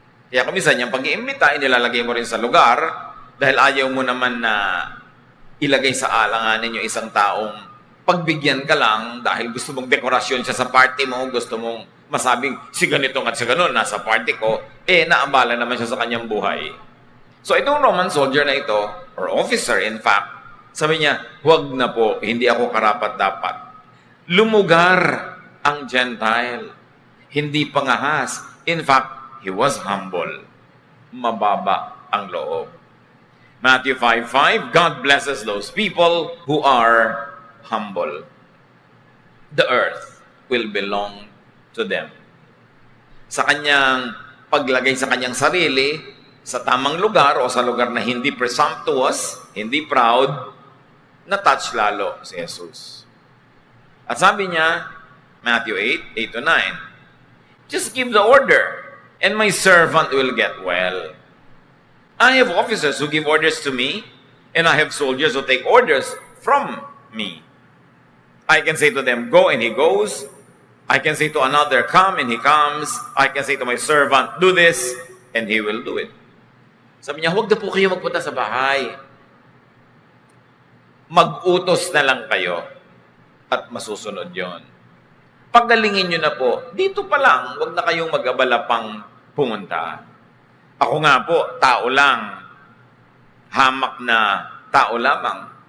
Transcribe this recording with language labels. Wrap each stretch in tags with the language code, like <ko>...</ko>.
<tl>Kaya kumisan niyang pag-iimbita, inilalagay mo rin sa lugar, dahil ayaw mo naman na ilagay sa alanganin yung isang taong pagbigyan ka lang dahil gusto mong dekorasyon siya sa party mo, gusto mong masabing si ganito at si ganon nasa party ko, naabala naman siya sa kanyang buhay. So itong Roman soldier na ito,</tl> <en>or officer in fact,</en> <tl>sabi niya, huwag na po, hindi ako karapat-dapat. Lumugar ang Gentile, hindi pangahas.</tl> <en>In fact, he was humble.</en> <tl>Mababa ang loob.</tl> <en>Matthew 5:5, God blesses those people who are humble. The earth will belong to them.</en> <tl>Sa kanyang paglagay sa kanyang sarili, sa tamang lugar o sa lugar na hindi presumptuous, hindi proud, na-touch lalo si Jesus. At sabi niya,</tl> <en>Matthew 8:8-9, just give the order, and my servant will get well. I have officers who give orders to me, and I have soldiers who take orders from me. I can say to them, go, and he goes. I can say to another, come, and he comes. I can say to my servant, do this, and he will do it.</en> <tl>Sabi niya, huwag na po kayo magpunta sa bahay. Mag-utos na lang kayo at masusunod yon. Paggalingin nyo na po, dito pa lang, huwag na kayong mag-abala pang pumunta. Ako nga po, tao lang. Hamak na tao lamang.</tl>